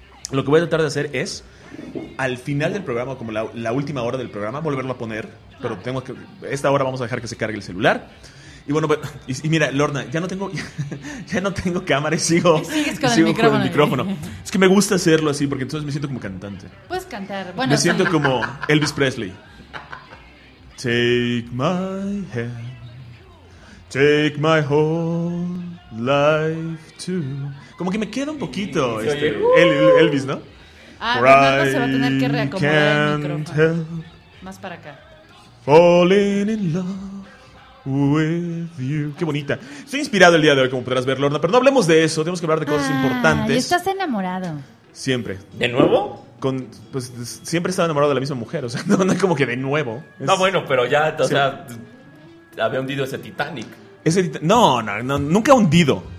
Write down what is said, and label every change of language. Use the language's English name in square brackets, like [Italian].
[Spanish] Lo que voy a tratar de hacer es, al final del programa, como la última hora del programa, volverlo a poner. Pero tengo que, esta hora vamos a dejar que se cargue el celular. Y bueno, y mira, Lorna, ya no tengo cámara y sigo con el micrófono. Es que me gusta hacerlo así porque entonces me siento como cantante. Puedes cantar. Bueno, me siento como Elvis Presley. [English] Take my hand, take my whole life too. [Spanish] Como que me queda un poquito Elvis, ¿no? Ah, Fernando se va a tener que reacomodar el micrófono. Help Más para acá. [English] Falling in love with you. [Spanish] Qué bonita. Estoy inspirado el día de hoy, como podrás ver, Lorna. Pero no hablemos de eso. Tenemos que hablar de cosas importantes. Y estás enamorado. Siempre. ¿De nuevo? Con, pues siempre he estado enamorado de la misma mujer. O sea, no es como que de nuevo. No, bueno, pero ya, o sea, había hundido ese Titanic. Ese no, nunca ha hundido.